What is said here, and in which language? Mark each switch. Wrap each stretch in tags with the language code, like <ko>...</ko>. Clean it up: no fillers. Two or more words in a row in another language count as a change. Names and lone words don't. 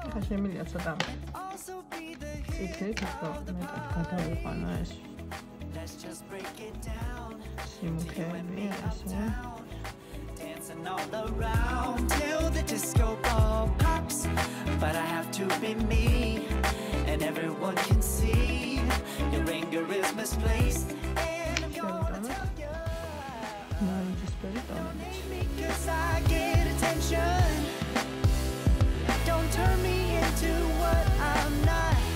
<ka>შემიძლია ცოტა წითლით უფრო მეტად გადავიყვანო ეს სიმუქეები ესე</ka> <en>dancing all around till the disco ball pops but I have to be me and everyone can see your anger is misplaced and I'm gonna tell you because I get attention don't turn me into what I'm not</en>